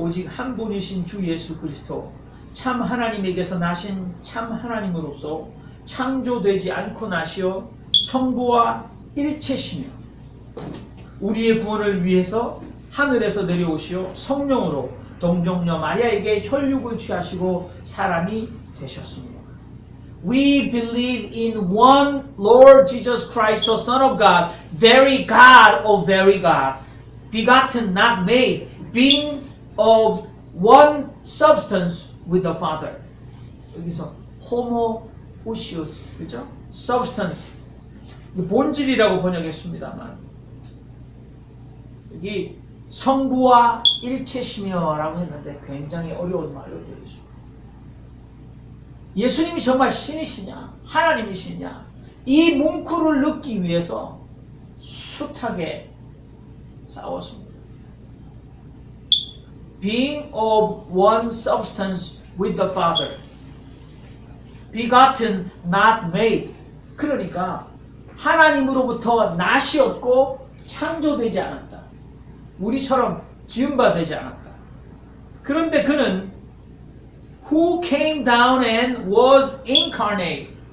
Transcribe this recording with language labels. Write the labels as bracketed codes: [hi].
[ko] 오직 한 분이신 주 예수 그리스도 참 하나님에게서 나신 참 하나님으로서 창조되지 않고 나시어 성부와 일체시며 우리의 구원을 위해서 하늘에서 내려오시어 성령으로 동정녀 마리아에게 혈육을 취하시고 사람이 되셨습니다. [en] We believe in one Lord Jesus Christ, the Son of God, very God of very God, begotten, not made, being of one substance with the Father. [ko] 여기서 homoousios, 그죠? [en] substance. [ko] 본질이라고 번역했습니다만 여기 성부와 일체시며 라고 했는데 굉장히 어려운 말로 되어 있습니다. 예수님이 정말 신이시냐 하나님이시냐 이 뭉클을 넣기 위해서 숱하게 싸웠습니다. [en] Being of one substance with the Father, begotten, not made. [ko] 그러니까 하나님으로부터 낫이었고 창조되지 않았다. 우리처럼 지음바되지 않았다. 그런데 그는 [en] who came down and was incarnate.